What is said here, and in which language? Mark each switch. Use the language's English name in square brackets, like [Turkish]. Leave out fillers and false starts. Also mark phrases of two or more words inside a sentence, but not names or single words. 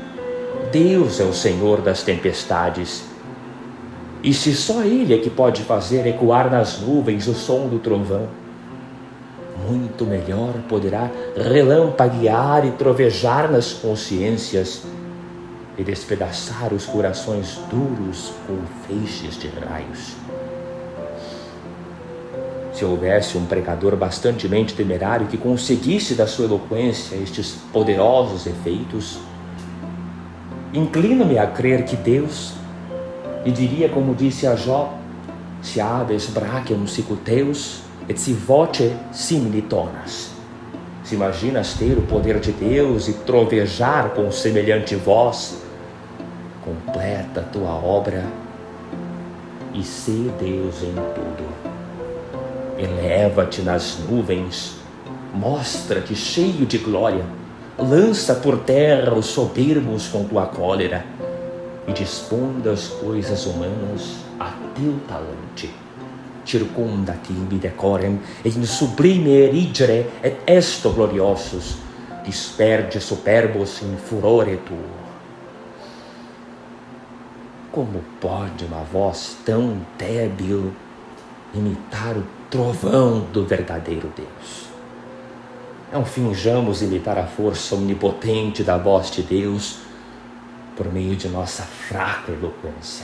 [Portuguese] Deus é o Senhor das tempestades E se só Ele é que pode fazer ecoar nas nuvens o som do trovão, muito melhor poderá relampaguear e trovejar nas consciências e despedaçar os corações duros com feixes de raios. Se houvesse um pregador bastantemente temerário que conseguisse da sua eloquência estes poderosos efeitos, inclino-me a crer que Deus lhe diria, como disse a Jó: [Latin] "Si habes brachium sicuteus, et si voce simili tonas." [Portuguese] Se imaginas ter o poder de Deus e trovejar com semelhante voz, completa a tua obra e sê Deus em tudo. Eleva-te nas nuvens, mostra-te cheio de glória, lança por terra os soberbos com tua cólera e dispõe das coisas humanas a teu talante. [Latin] Circunda tibi decorem et in sublime erigere et esto gloriosus, disperge superbos in furore tuo. [Portuguese] Como pode uma voz tão débil imitar o trovão do verdadeiro Deus? Não finjamos imitar a força onipotente da voz de Deus por meio de nossa fraca eloquência.